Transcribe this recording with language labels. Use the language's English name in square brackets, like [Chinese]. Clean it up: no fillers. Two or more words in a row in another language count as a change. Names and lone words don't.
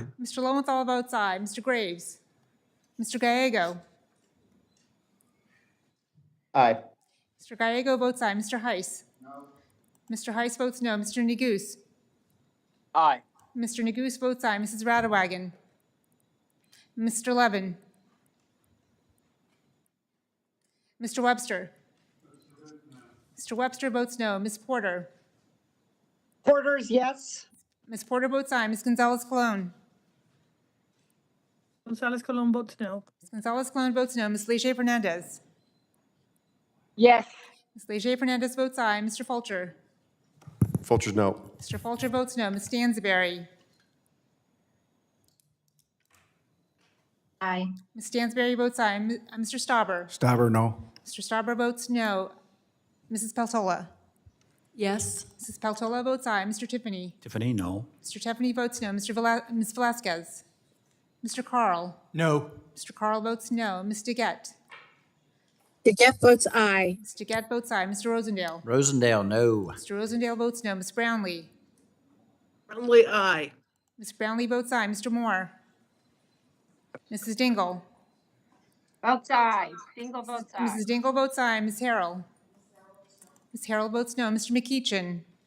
[English] Mr. Lowenthal votes aye. Mr. Graves. Mr. Gallego. Aye. Mr. Gallego votes aye. Mr. Heiss. No. Mr. Heiss votes no. Mr. Neguse. Aye. Mr. Neguse votes aye. Mrs. Radewagen. Mr. Levin. Mr. Webster. Mr. Webster votes no. Ms. Porter. Porter's yes. Ms. Porter votes aye. Ms. Gonzalez-Colon. Gonzalez-Colon votes no. Ms. Gonzalez-Colon votes no. Ms. Leger-Fernandez. Yes. Ms. Leger-Fernandez votes aye. Mr. Fulcher. Fulcher's no. Mr. Fulcher votes no. Ms. Stansberry. Aye. Ms. Stansberry votes aye. Mr. Stauber. Stauber, no. Mr. Stauber votes no. Mrs. Peltola. Yes. Mrs. Peltola votes aye. Mr. Tiffany. Tiffany, no. Mr. Tiffany votes no. Ms. Velasquez. Mr. Carl? No. Mr. Carl votes no. Ms. DeGette? DeGette votes aye. Ms. DeGette votes aye. Mr. Rosendale? Rosendale, no. Mr. Rosendale votes no. Ms. Brownlee? Brownlee, aye. Ms. Brownlee votes aye. Mr. Moore? Mrs. Dingle? Votes aye. Dingle votes aye. Mrs. Dingle votes aye. Ms. Harrell? Ms. Harrell votes no. Mr. McEachin?